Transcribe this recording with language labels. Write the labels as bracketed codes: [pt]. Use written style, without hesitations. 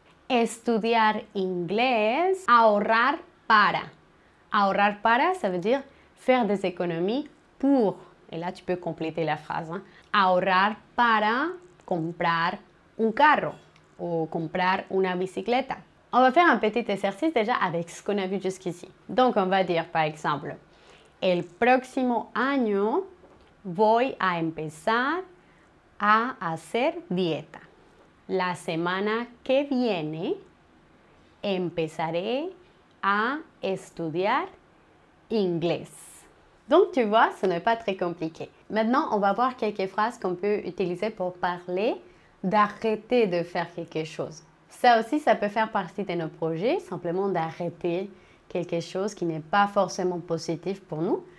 [es] Estudiar inglés. Ahorrar para. Ahorrar para, [fr] ça veut dire faire des économies pour. Et là, tu peux compléter la phrase. [es] Ahorrar para comprar un carro ou comprar una bicicleta. [fr] On va faire un petit exercice déjà avec ce qu'on a vu jusqu'ici. Donc, on va dire par exemple, [es] el próximo año voy a empezar a hacer dieta. La semana que viene empezaré a estudiar inglés. [fr] Donc, tu vois, ce n'est pas très compliqué. Maintenant, on va voir quelques phrases qu'on peut utiliser pour parler d'arrêter de faire quelque chose. Ça aussi, ça peut faire partie de nos projets, simplement d'arrêter quelque chose qui n'est pas forcément positif pour nous.